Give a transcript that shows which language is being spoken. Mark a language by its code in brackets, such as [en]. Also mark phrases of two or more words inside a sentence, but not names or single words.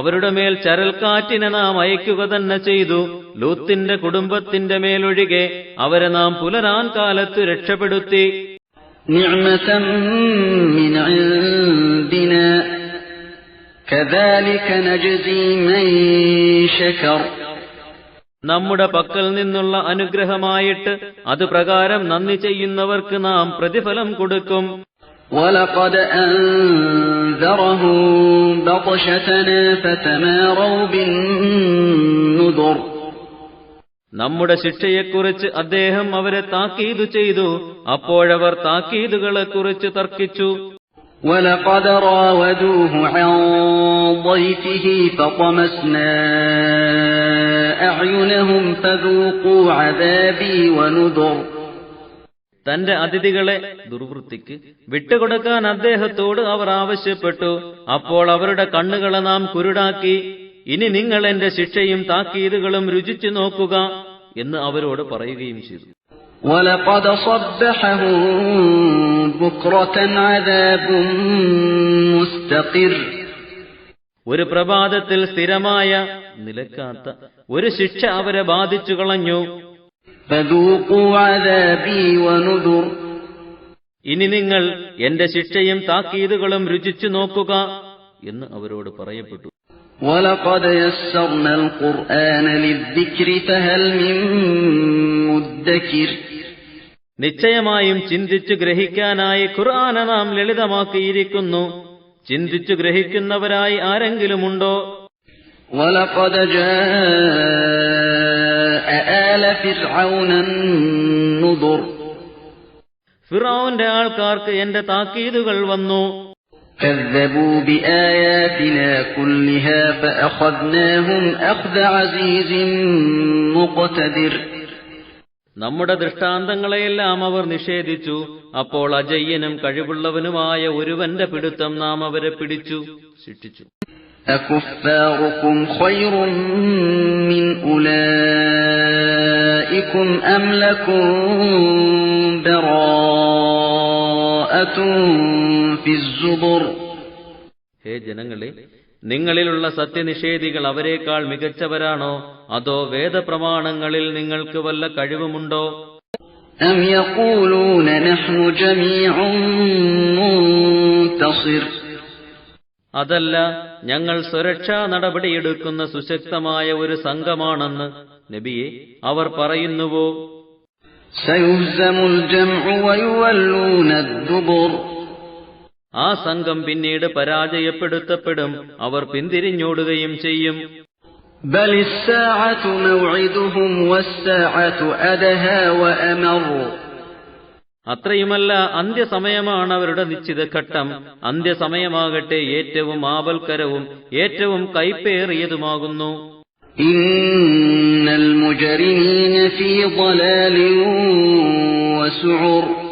[ml] അവരുടെ മേൽ ചരൽക്കാറ്റിനെ നാം അയക്കുക തന്നെ ചെയ്തു. ലൂത്തിന്റെ കുടുംബത്തിന്റെ മേലൊഴികെ അവരെ നാം പുലരാൻ കാലത്ത് രക്ഷപ്പെടുത്തി. [ar] نعمة من عندنا كذلك نجزي من شكر. [ml] നമ്മുടെ പക്കൽ നിന്നുള്ള അനുഗ്രഹമായിട്ട് അത് പ്രകാരം നന്ദി ചെയ്യുന്നവർക്ക് നാം പ്രതിഫലം കൊടുക്കും. [ar] وَلَقَدْ أَنذَرَهُم بَطْشَتَنَا فَتَمَارَوْا بِالنُّذُرِ. [ml] നമ്മുടെ ശിക്ഷയെക്കുറിച്ച് അദ്ദേഹം അവരെ താക്കീത് ചെയ്തു. അപ്പോഴവർ താക്കീതുകളെക്കുറിച്ച് തർക്കിച്ചു. [ar] وَلَقَدْ رَاوَدُوهُ عَن ضَيْفِهِ فَطَمَسْنَا أَعْيُنَهُمْ فَذُوقُوا عَذَابِي وَنُذُرِ. [ml] തന്റെ അതിഥികളെ ദുർവൃത്തിക്ക് വിട്ടുകൊടുക്കാൻ അദ്ദേഹത്തോട് അവർ ആവശ്യപ്പെട്ടു. അപ്പോൾ അവരുടെ കണ്ണുകളെ നാം കുരുടാക്കി. ഇനി നിങ്ങൾ എന്റെ ശിക്ഷയും താക്കീതുകളും രുചിച്ചു നോക്കുക എന്ന് അവരോട് പറയുകയും ചെയ്തു. [ar] وَلَقَدْ صَبَّحَهُم بُكْرَةً عَذَابٌ مُسْتَقِرٌّ. [ml] ഒരു പ്രഭാതത്തിൽ സ്ഥിരമായ നിലക്കാത്ത ഒരു ശിക്ഷ അവരെ ബാധിച്ചു കളഞ്ഞു. [ar] فَذُوقُوا عَذَابِي وَنُذُرِ. [ml] ഇനി നിങ്ങൾ എന്റെ ശിക്ഷയും താക്കീതുകളും രുചിച്ചു നോക്കുക എന്ന് അവരോട് പറയപ്പെട്ടു. [ar] وَلَقَدْ يَسَّرْنَا الْقُرْآنَ لِلذِّكْرِ فَهَلْ مِن مُّدَّكِرٍ. [ml] നിശ്ചയമായും ചിന്തിച്ചു ഗ്രഹിക്കാനായി ഖുർആനെ നാം ലളിതമാക്കിയിരിക്കുന്നു. ചിന്തിച്ചു ഗ്രഹിക്കുന്നവരായി ആരെങ്കിലുമുണ്ടോ? [ar] وَلَقَدْ جَاءَ آلَ فِرْعَوْنَ النُّذُرُ. [ml] ഫിർഔന്റെ ആൾക്കാർക്ക് എന്റെ താക്കീതുകൾ വന്നു. [ar] كَذَّبُوا بِآيَاتِنَا كُلِّهَا فَأَخَذْنَاهُمْ أَخْذَ عَزِيزٍ مُقْتَدِرٍ. [ml] നമ്മുടെ ദൃഷ്ടാന്തങ്ങളെയെല്ലാം അവർ നിഷേധിച്ചു. അപ്പോൾ അജയ്യനും കഴിവുള്ളവനുമായ ഒരുവന്റെ പിടുത്തം നാം അവരെ പിടിച്ചു, ശിക്ഷിച്ചു. [ar] أَكُفَّارُكُمْ خَيْرٌ مِّنْ أُولَئِكُمْ أَمْ لَكُمْ بَرَاءَةٌ فِي الزُّبُرِ. [ml] ഹേ ജനങ്ങളെ, നിങ്ങളിലുള്ള സത്യനിഷേധികൾ അവരെക്കാൾ മികച്ചവരാണോ? അതോ വേദപ്രമാണങ്ങളിൽ നിങ്ങൾക്ക് വല്ല കഴിവുമുണ്ടോ? [ar] أَمْ يَقُولُونَ نَحْنُ جَمِيعٌ مُّنتَصِرٌ. [ml] അതല്ല, ഞങ്ങൾ സുരക്ഷാ നടപടിയെടുക്കുന്ന സുശക്തമായ ഒരു സംഘമാണെന്ന് നബിയെ അവർ പറയുന്നുവോ? [ar] سَيُهْزَمُ الْجَمْعُ وَيُوَلُّونَ الدُّبُرَ. [ml] ആ സംഘം പിന്നീട് പരാജയപ്പെടുത്തപ്പെടും, അവർ പിന്തിരിഞ്ഞോടുകയും ചെയ്യും. [ar] بَلِ السَّاعَةُ مَوْعِدُهُمْ وَالسَّاعَةُ أَدْهَى وَأَمَرُّ. [ml] അത്രയുമല്ല, അന്ത്യസമയമാണ് അവരുടെ നിശ്ചിത ഘട്ടം. അന്ത്യസമയമാകട്ടെ ഏറ്റവും ആപൽക്കരവും ഏറ്റവും കൈപ്പേറിയതുമാകുന്നു. [ar] إن المجرمين في ضلال وسعر.